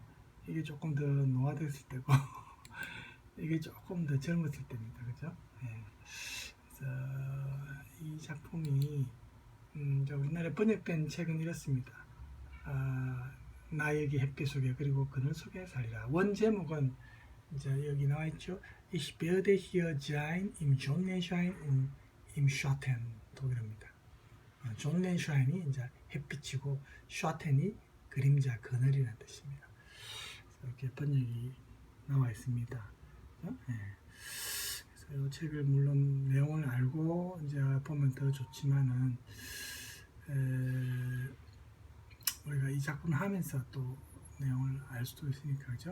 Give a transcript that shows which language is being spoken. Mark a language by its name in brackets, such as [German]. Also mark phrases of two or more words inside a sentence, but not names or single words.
[Korean] 이게 조금 더 노화됐을 때고 이게 조금 더 젊었을 때입니다. 그죠? 네. 그래서 이 작품이 우리나라에 번역된 책은 이렇습니다. 나 여기 햇빛 속에 그리고 그늘 속에 살리라. 원 제목은 이제 여기 나와 있죠. [German] Ich werde hier sein im Sonnenschein und im Schatten. [Korean] 독일어입니다. 존넨샤인이 이제 햇빛이고 샤텐이 그림자 그늘이라는 뜻입니다. 이렇게 번역이 나와 있습니다. 네. 그래서 이 책을 물론 내용을 알고 이제 보면 더 좋지만은 우리가 이 작품을 하면서 또 내용을 알 수도 있으니까 그죠?